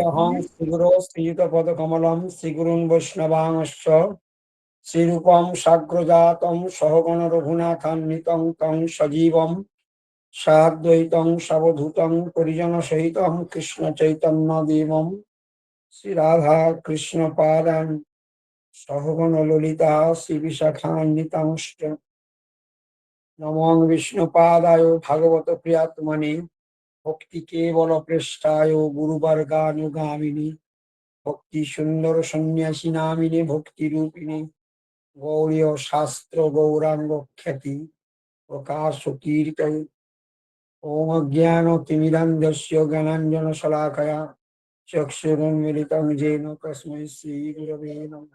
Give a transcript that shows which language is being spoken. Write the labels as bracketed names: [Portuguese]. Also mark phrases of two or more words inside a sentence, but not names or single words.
[Sanskrit] নমাং শ্রীগুরো শ্রীযুতপদকমলম শ্রীগুরুং বৈষ্ণবাংশ্চ শ্রীরূপম সাগ্রজাতম সহগণ রঘুনাথান্বিতং তং সজীবম সাদ্বৈতং সাবধূতং পরিজন সহিতম কৃষ্ণ চৈতন্য দেবম শ্রী রাধা কৃষ্ণ পাদান সহগণ ললিতা শ্রী বিশাখান্বিতাংশ্চ নমঃ বিষ্ণুপাদায় ভাগবত প্রিয়াত্মনে ভক্তি কেবল পৃষ্ঠায় গুরুবর্গানুগামিনী ভক্তি সুন্দর সন্ন্যাসী নামিনে ভক্তি রূপিণী গৌরীয় শাস্ত্র গৌরাঙ্গ খ্যাতি প্রকাশ কীর্তন ওম অজ্ঞান তিমিরান্ধস্য জ্ঞানাঞ্জন শলাকয়া চক্ষুরুন্মিলিতং येन তস্मै শ্রী গুরবে নমঃ।